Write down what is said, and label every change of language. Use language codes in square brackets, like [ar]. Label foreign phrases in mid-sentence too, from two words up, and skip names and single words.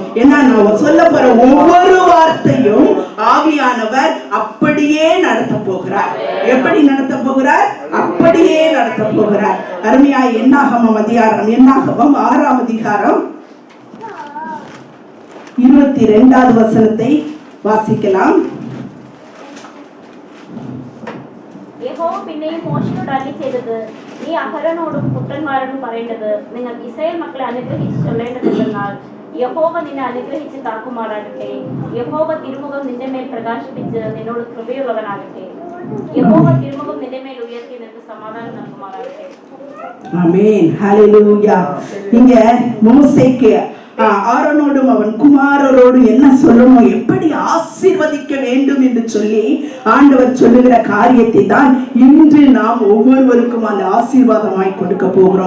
[ta] ஏன்னா நான் சொல்ல போற ஒவ்வொரு வார்த்தையும் ஆவியானவர் அப்படியே நடத்த போகிறார். எப்படி நடத்த போகிறார்? அப்படியே நடத்த போகிறார். அருமையா என்னாகமம் 6ஆம் அதிகாரம் 22வது வசனத்தை வாசிக்கலாம். [ml] യഹോവ പിന്നെയും മോശയോട് അരുളിച്ചെയ്തത്, നീ അഹരോനോടും പുത്രന്മാരോടും പറയേണ്ടത്, നിങ്ങൾ ഇസ്രായേൽ മക്കളെ അനുഗ്രഹിച്ച് ചൊല്ലേണ്ടതെന്നാൽ, യഹോവ നിന്നെ അനുഗ്രഹിച്ച് കാക്കുമാറാകട്ടെ, യഹോവ തിരുമുഖം നിന്റെ മേൽ പ്രകാശിപ്പിച്ച് നിന്നോട് കൃപയുള്ളവനാകട്ടെ, യഹോവ തിരുമുഖം നിന്റെ മേൽ ഉയർത്തി നിനക്ക് സമാധാനം നൽകുമാറാകട്ടെ. [ta] ஆமென். ஹல்லேலூயா. இங்க மோசேக்கு ஆரோனோடும் அவன் குமாரரோடு என்ன சொல்லணும், எப்படி ஆசீர்வதிக்க வேண்டும் என்று சொல்லி ஆண்டவர் சொல்லுகிற காரியத்தை தான் இன்று நாம் ஒவ்வொருவருக்கும் அந்த ஆசீர்வாதமாய் கொடுக்க போகிறோம்.